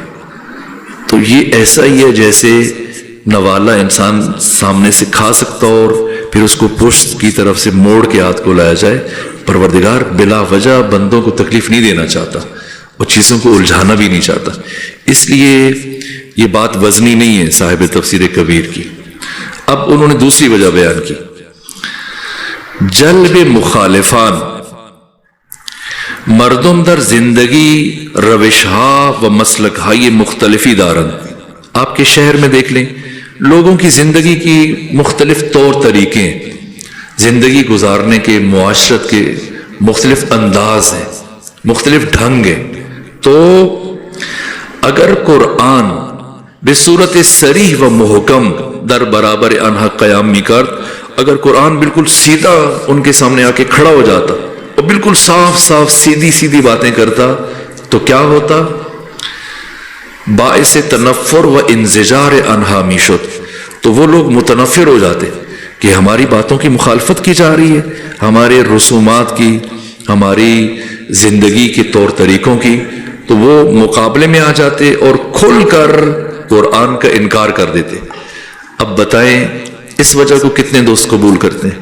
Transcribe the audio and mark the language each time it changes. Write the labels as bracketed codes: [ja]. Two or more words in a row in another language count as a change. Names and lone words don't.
[ur] تو یہ ایسا ہی ہے جیسے نوالا انسان سامنے سے کھا سکتا اور پھر اس کو پشت کی طرف سے موڑ کے ہاتھ کو لایا جائے۔ پروردگار بلا وجہ بندوں کو تکلیف نہیں دینا چاہتا اور چیزوں کو الجھانا بھی نہیں چاہتا، اس لیے یہ بات وزنی نہیں ہے صاحب تفسیر کبیر کی۔ اب انہوں نے دوسری وجہ بیان کی، [fa] جلب مخالفان، مردم در زندگی روشہا و مسلکہائی مختلفی دارن۔ [ur] آپ کے شہر میں دیکھ لیں، لوگوں کی زندگی کی مختلف طور طریقے ہیں، زندگی گزارنے کے، معاشرت کے مختلف انداز ہیں، مختلف ڈھنگ ہیں۔ [fa] تو اگر قرآن بصورت صریح و محکم در برابر انہا قیام می کرد، [ur] اگر قرآن بالکل سیدھا ان کے سامنے آ کے کھڑا ہو جاتا اور بالکل صاف صاف سیدھی باتیں کرتا، تو کیا ہوتا؟ [fa] باعث تنفر و انزجار انہا میشد، [ur] تو وہ لوگ متنفر ہو جاتے کہ ہماری باتوں کی مخالفت کی جا رہی ہے، ہمارے رسومات کی، ہماری زندگی کے طور طریقوں کی، تو وہ مقابلے میں آ جاتے اور کھل کر قرآن کا انکار کر دیتے۔ اب بتائیں اس وجہ کو کتنے دوست قبول کرتے ہیں؟